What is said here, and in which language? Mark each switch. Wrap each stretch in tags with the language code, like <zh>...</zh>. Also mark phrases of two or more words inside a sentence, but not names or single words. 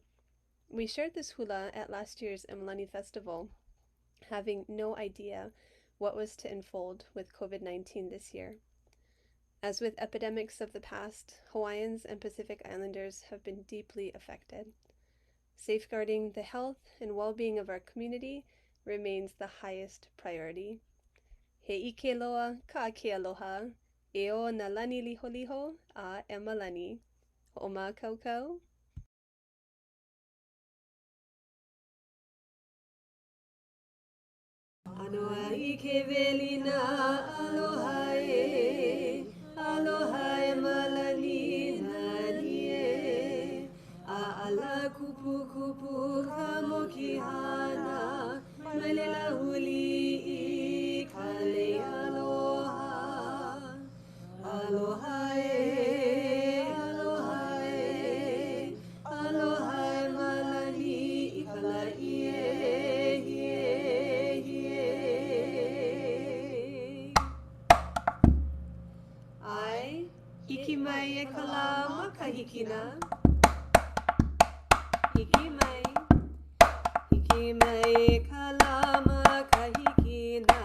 <en>We shared this hula at last year's Emalani Festival, having no idea what was to unfold with COVID-19 this year. As with epidemics of the past, Hawaiians and Pacific Islanders have been deeply affected. Safeguarding the health and well-being of our community remains the highest priority.</en> <haw>He ike loa ka ke aloha, e o na lani liholiho a Emalani. Ho'oma kaukau. Anoa ike velina aloha e, aloha Emalani nani e, ala kupu kupu ka mokihana, malela huli I kale aloha, aloha e, aloha e, aloha Emalani ikalai e. Ai, hiki mai e ka lā makahikina. Hiki mai e ka lā makahikina.</haw>